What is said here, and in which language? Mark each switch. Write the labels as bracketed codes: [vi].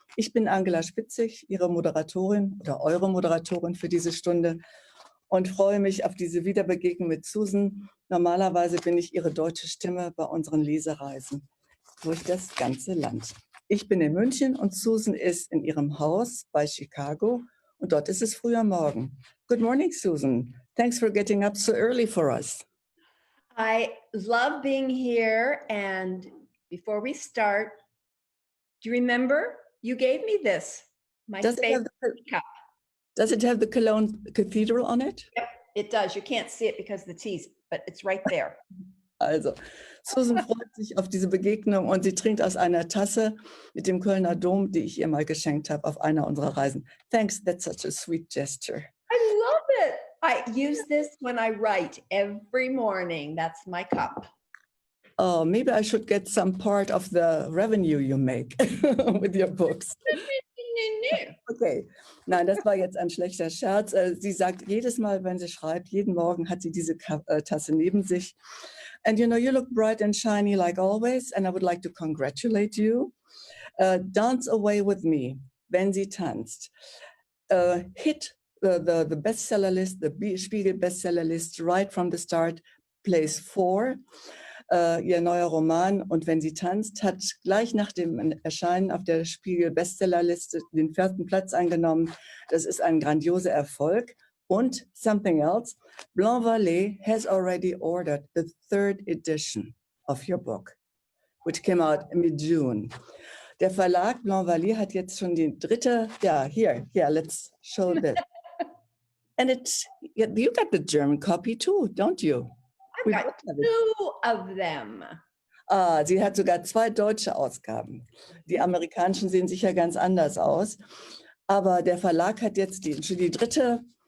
[de] Ich bin Angela Spizig, Ihre Moderatorin oder eure Moderatorin für diese Stunde und freue mich auf diese Wiederbegegnung mit Susan. Normalerweise bin ich Ihre deutsche Stimme bei unseren Lesereisen durch das ganze Land. Ich bin in München und Susan ist in ihrem Haus bei Chicago und dort ist es früher Morgen. [en] Good morning, Susan. Thanks for getting up so early for us. I love being here, and before we start, do you remember you gave me this, my favorite cup? Does it have the Cologne Cathedral on it? Yep, it does. You can't see it because of the teas, but it's right there. [de] Also, Susan freut sich auf diese Begegnung und sie trinkt aus einer Tasse mit dem Kölner Dom, die ich ihr mal geschenkt habe auf einer unserer Reisen. [en] Thanks, that's such a sweet gesture. I love it. I use this when I write every morning. That's my cup. Oh, maybe I should get some part of the revenue you make with your books. [de] Okay, nein, das war jetzt ein schlechter Scherz. Sie sagt jedes Mal, wenn sie schreibt, jeden Morgen hat sie diese Tasse neben sich. [en] And you know, you look bright and shiny like always, and I would like to congratulate you. Dance Away with Me, [de] Wenn sie tanzt. [en] Hit the bestseller list, the Spiegel bestseller list right from the start, place 4. [de] Ihr neuer Roman Und wenn sie tanzt hat gleich nach dem Erscheinen auf der Spiegel Bestsellerliste den 4. Platz eingenommen. Das ist ein grandioser Erfolg. [en] Und something else, Blanc Vallée has already ordered the 3rd edition of your book, which came out mid-June. [de] Der Verlag Blanc Vallée hat jetzt schon die 3. [en] here, let's show this. And you got the German copy too, don't you? I've got 2 of them. [de] Sie hat sogar 2 deutsche Ausgaben. Die amerikanischen sehen sicher ganz anders aus. Aber der Verlag hat jetzt die 3.